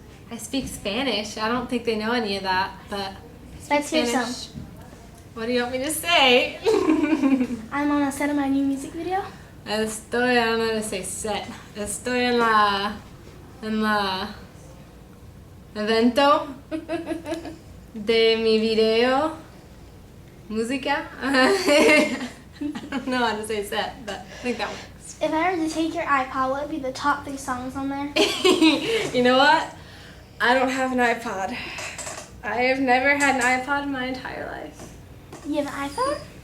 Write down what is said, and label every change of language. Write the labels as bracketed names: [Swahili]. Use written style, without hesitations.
[English] I speak Spanish. I don't think they know any of that, but Let's hear some. Spanish. What do you want me to say? I'm on a set of my new music video. I don't know how to say set. [Spanish] Estoy en la evento de mi video música. [English] I don't know how to say set, but I think that works. If I were to take your iPod, what would be the top 3 songs on there? You know what? I don't have an iPod. I have never had an iPod in my entire life. You have an iPhone?